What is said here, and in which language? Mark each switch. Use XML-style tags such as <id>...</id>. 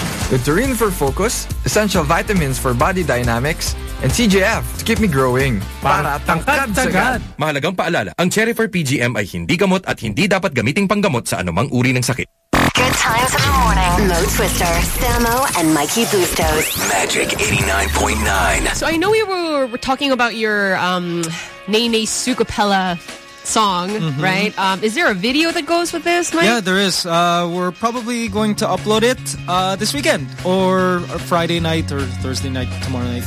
<en>Guturin for focus, essential vitamins for body dynamics, and CGF to keep me growing.</en> <tl>Para tangkad-tagad. Mahalagang paalala, ang cherry fur PGM ay hindi gamot at hindi dapat gamiting panggamot sa anumang uri ng sakit.</tl> <en>Good times in the morning. Mo Twister, Sammo, and Mikey Bustos. Magic 89.9. So I know we were talking about your Nene Sukupela song, mm-hmm. right? Is there a video that goes with this, Mike? Yeah, there is. We're probably going to upload it this weekend or Friday night or Thursday night, tomorrow night.</en>